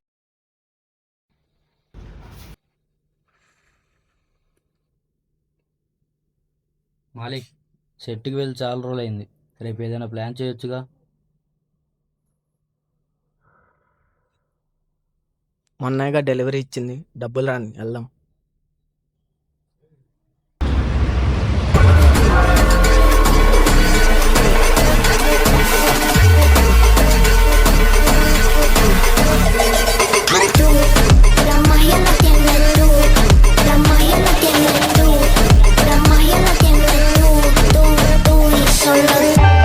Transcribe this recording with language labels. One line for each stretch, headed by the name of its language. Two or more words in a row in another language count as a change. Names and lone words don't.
Telugu: మాలిక్, సెట్కి వెళ్ళి చాలా రోజులైంది. రేపు ఏదైనా ప్లాన్ చేయొచ్చుగా. మొన్నగా డెలివరీ ఇచ్చింది, డబ్బులు రాని వెళ్దాం.
Spanish: La magia la tienes tú, la magia la tienes tú, la magia la tienes tú y solo tú.